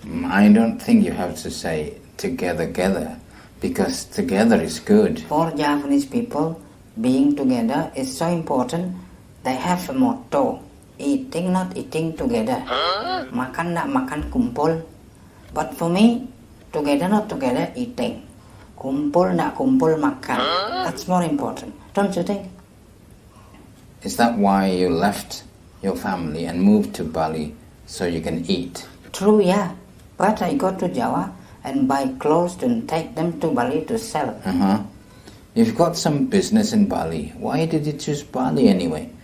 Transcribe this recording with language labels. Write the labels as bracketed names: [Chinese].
[English] I don't think you have to say together, because together is good. For Japanese people, being together is so important. They have a motto, eating not eating together. [Indonesian] Makan nak makan kumpul. [English] But for me, together not together eating. [Indonesian] Kumpul nak kumpul makan. [English] That's more important, don't you think? Is that why you left your family and moved to Bali so you can eat? True, yeah. But I go to Java and buy clothes and take them to Bali to sell. You've got some business in Bali. Why did you choose Bali anyway?